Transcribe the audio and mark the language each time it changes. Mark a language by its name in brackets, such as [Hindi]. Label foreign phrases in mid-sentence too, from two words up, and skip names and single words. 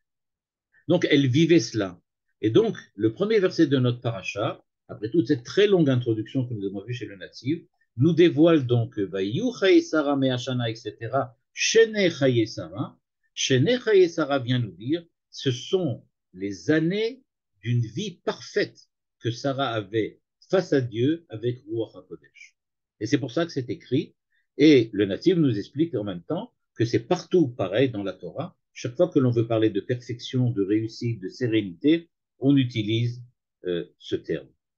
[French] Donc, elle vivait cela. Et donc, le premier verset de notre paracha, après toute cette très longue introduction que nous avons vue chez le natif, nous dévoile donc [Hebrew] ויהיו חיי שרה מאה שנה, [French] etc. [Hebrew] שני חיי שרה. שני חיי שרה [French] vient nous dire, ce sont les années d'une vie parfaite que Sarah avait face à Dieu avec [Hebrew] רוח הקודש. [French] Et c'est pour ça que c'est écrit. Et le natif nous explique en même temps que c'est partout pareil dans la Torah. Chaque fois que l'on veut parler de perfection, de réussite, de sérénité, on utilise ce terme.